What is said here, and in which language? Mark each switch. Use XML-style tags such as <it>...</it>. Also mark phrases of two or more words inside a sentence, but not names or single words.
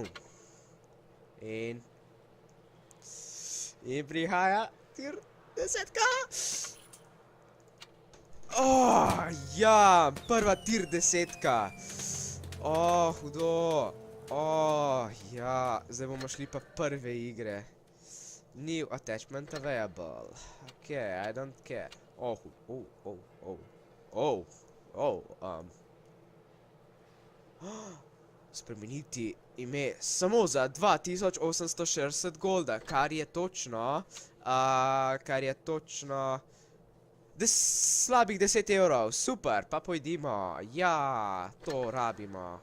<sl>In prihaja tier 10-ka. Ja, prva tier 10-ka. Hudo. Ja, zdaj bomo šli pa prve igre.</sl> <en>New attachment available. Ok, I don't care.</en> <sl>Spremeniti ime samo za 2860 golda, kar je točno, slabih 10 evrov, super, pa pojdimo, ja, to rabimo.</sl>